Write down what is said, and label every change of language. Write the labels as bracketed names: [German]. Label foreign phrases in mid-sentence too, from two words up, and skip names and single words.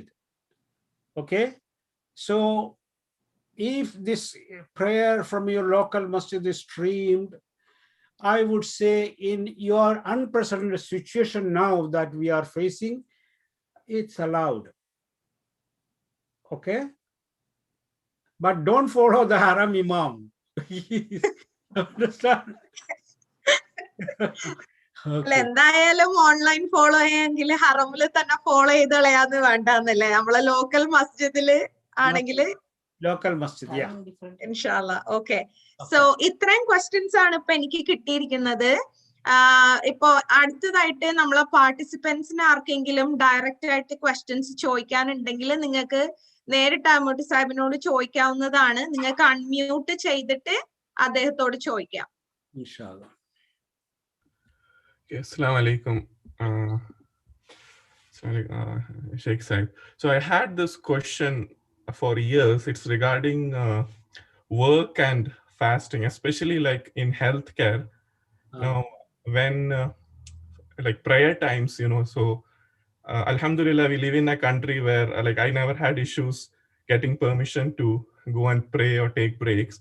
[English] Okay, so if this prayer from your local masjid is streamed, I would say in your unprecedented situation now that we are facing, it's allowed. Okay, but don't follow the haram imam. Understand? [Malayalam] അല്ല എന്തായാലും [English] online follow [Malayalam] ചെയ്യാമെങ്കിൽ ഹറമില് തന്നെ ഫോളോ ചെയ്ത് കളയാന്ന് വേണ്ടെന്നല്ലേ, നമ്മളെ ലോക്കൽ മസ്ജിദില് ആണെങ്കിൽ ലോക്കൽ മസ്ജിദ്. [Arabic] إن شاء الله. [English] okay, so [Malayalam] ഇത്രയും ക്വസ്റ്റ്യൻസ് ആണ് ഇപ്പൊ എനിക്ക് കിട്ടിയിരിക്കുന്നത്. ഇപ്പൊ അടുത്തതായിട്ട് നമ്മളെ പാർട്ടിസിപ്പൻസിന് ആർക്കെങ്കിലും ഡയറക്റ്റ് ആയിട്ട് ക്വസ്റ്റ്യൻസ് ചോദിക്കാനുണ്ടെങ്കിൽ നിങ്ങൾക്ക് നേരിട്ട് അമോട്ട് സാഹിബിനോട് ചോദിക്കാവുന്നതാണ്. നിങ്ങൾക്ക് അൺമ്യൂട്ട് ചെയ്തിട്ട് അദ്ദേഹത്തോട് ചോദിക്കാം. [Arabic] إن شاء الله. السلام عليكم, Sheikh Saib. [English] So I had this question for years. It's regarding work and fasting, especially like in healthcare. Now, when like prayer times, so Alhamdulillah, we live in a country where like I never had issues getting permission to go and pray or take breaks.